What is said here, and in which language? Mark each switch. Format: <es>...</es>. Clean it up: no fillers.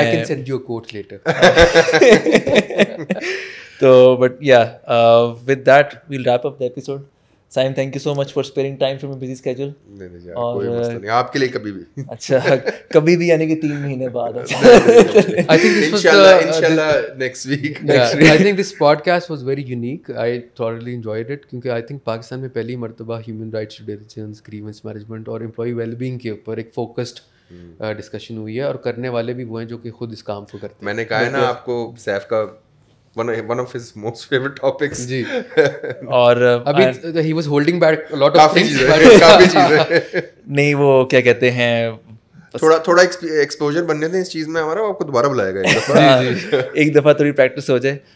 <en>I can send you a quote later. So but yeah, with that we'll wrap up the episode. Simon, thank you so much for sparing time from your busy schedule.</en> <ur>کوئی مسئلہ نہیں, آپ کے لیے کبھی بھی. اچھا کبھی بھی, یعنی کہ 3 مہینے بعد.</ur> <en>I think this was inshallah next week. I think this podcast was very unique. I thoroughly enjoyed it</en> <ur>کیونکہ I think پاکستان میں پہلی مرتبہ human rights relations, grievance management اور امپلائی ویل بینگ کے اوپر ایک فوکسڈ ڈسکشن ہوئی ہے, اور کرنے والے بھی وہ ہیں جو کہ خود اس کام کو کرتے ہیں. میں نے کہا ہے نا آپ کو, سیف کا</ur> <en>one of his most favorite topics.</en> <ur>جی, اور ابھی</ur> <en>he was holding back a lot of things.</en> <ur>کافی چیزیں نہیں وہ کیا کہتے ہیں, تھوڑا ایکسپوجر بننے دیں اس چیز میں ہمارا, آپ کو دوبارہ بلائے گا ایک دفعہ تھوڑی پریکٹس ہو جائے.</ur>